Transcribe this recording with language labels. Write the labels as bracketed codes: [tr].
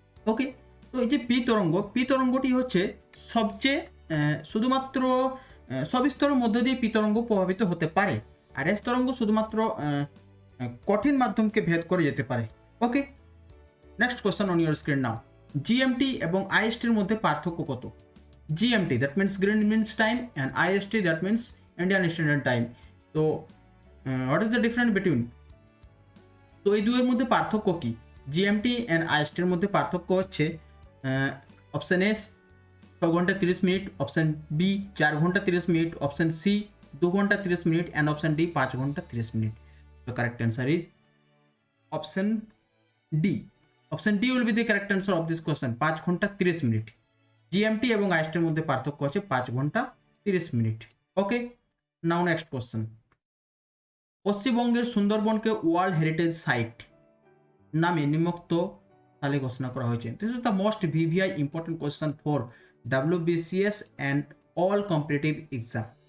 [bn] ওকে, তো এই যে পি তরঙ্গটি হচ্ছে সবচেয়ে শুধুমাত্র সব স্তরের মধ্যে দিয়ে পি তরঙ্গ প্রভাবিত হতে পারে, আর এস তরঙ্গ শুধুমাত্র কঠিন মাধ্যমকে ভেদ করে যেতে পারে। [en] Okay, next question on your screen now. [bn] GMT এবং আইএসটির মধ্যে পার্থক্য কত? [en] GMT that means Greenwich time and IST that means Indian Standard Time. So what is the difference between? [bn] তো এই দুয়ের মধ্যে পার্থক্য কি? GMT and IST এর মধ্যে পার্থক্য হচ্ছে অপশন এস 6 ঘন্টা 30 মিনিট, অপশন বি 4 ঘন্টা 30 মিনিট, অপশন সি 2 ঘন্টা 30 মিনিট অ্যান্ড অপশন ডি 5 ঘন্টা 30 minute. [en] The correct answer is option D. Option D will be the correct answer of this question. [bn] 5 ঘন্টা 30 minute. GMT এবং আইএসটির মধ্যে পার্থক্য হচ্ছে 5 ঘন্টা 30 মিনিট। ওকে, [en] Now next question. [bn] পশ্চিমবঙ্গের সুন্দরবনকে ওয়ার্ল্ড হেরিটেজ সাইট নামে নিম্নোক্ত তালে ঘোষণা করা হয়েছে। [en] This is the most VVI important question for WBCS and all competitive exam.